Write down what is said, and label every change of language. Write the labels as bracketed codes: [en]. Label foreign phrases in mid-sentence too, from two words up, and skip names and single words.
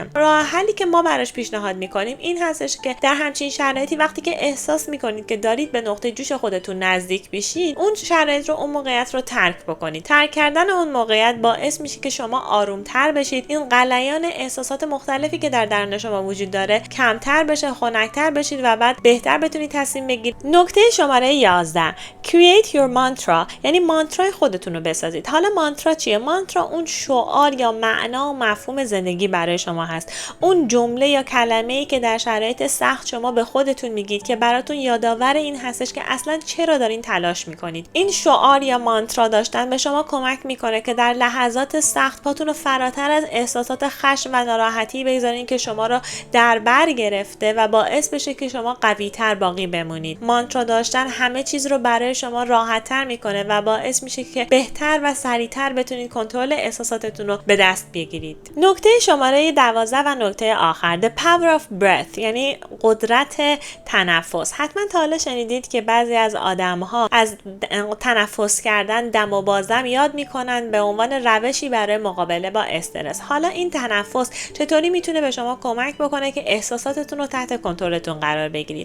[fa] راه حلی که ما براش پیشنهاد میکنیم این هستش که در همچین شرایطی وقتی که احساس میکنید که دارید به نقطه جوش خودتون نزدیک بشید، اون شرایط رو، اون موقعیت رو ترک بکنید. ترک کردن اون موقعیت باعث میشه که شما آرومتر بشید، این غلیان احساسات مختلفی که در درون شما وجود داره کمتر بشه، خنک‌تر بشید و بعد بهتر بتونید تصمیم بگیرید. نکته شماره 11 [en] create your mantra، [fa] یعنی مانترای خودتون رو بسازید. حالا مانترا چیه؟ مانترا اون شعار یا معنا و مفهوم زندگی برای شما هست، اون جمله یا کلمه‌ای که در شرایط سخت شما به خودتون میگید که براتون یادآور این هستش که اصلا چرا دارین تلاش میکنید. این شعار یا مانترا داشتن به شما کمک میکنه که در لحظات سخت پاتون رو فراتر از احساسات خشم و ناراحتی بگذارین که شما رو در بر گرفته و باعث بشه که شما قوی‌تر باقی بمونید. مانترا داشتن همه چیز رو برای شما راحت‌تر میکنه و باعث میشه که بهتر و سریعتر بتونید کنترل احساساتتون رو به دست بگیرید. نکته شماره 12 و نکته آخر [en] the power of breath، [fa] یعنی قدرت تنفس. حتما تا حالا شنیدید که بعضی از آدم‌ها از تنفس کردن دم و بازدم یاد میکنن به عنوان روشی برای مقابله با استرس. حالا این تنفس چطوری میتونه به شما کمک بکنه که احساساتتون رو تحت کنترلتون قرار بگیرید؟